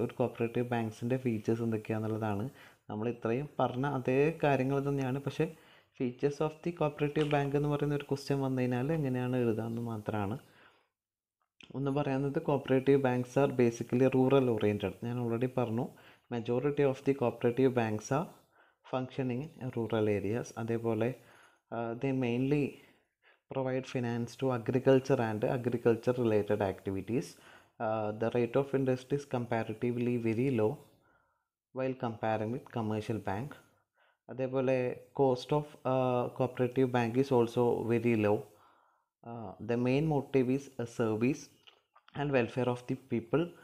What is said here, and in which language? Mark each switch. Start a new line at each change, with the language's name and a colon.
Malayalam: ഒരു cooperative ബാങ്ക്സിൻ്റെ features എന്തൊക്കെയാണെന്നുള്ളതാണ്. നമ്മൾ ഇത്രയും പറഞ്ഞ അതേ കാര്യങ്ങൾ തന്നെയാണ്, പക്ഷേ
English: features of the cooperative bank
Malayalam: എന്ന് പറയുന്ന ഒരു ക്വസ്റ്റ്യൻ വന്നു കഴിഞ്ഞാൽ എങ്ങനെയാണ് എഴുതാമെന്ന് മാത്രമാണ്. ഒന്ന് പറയുന്നത്
English: Cooperative banks are basically rural oriented.
Malayalam: ഞാൻ ഓൾറെഡി പറഞ്ഞു,
English: Majority of the cooperative banks are functioning in rural areas.
Malayalam: അതേപോലെ
English: They mainly provide finance to agriculture and agriculture related activities. The rate of interest is comparatively very low while comparing with commercial bank.
Malayalam: അതേപോലെ
English: Cost of cooperative bank is also very low. The main motive is service and welfare of the people.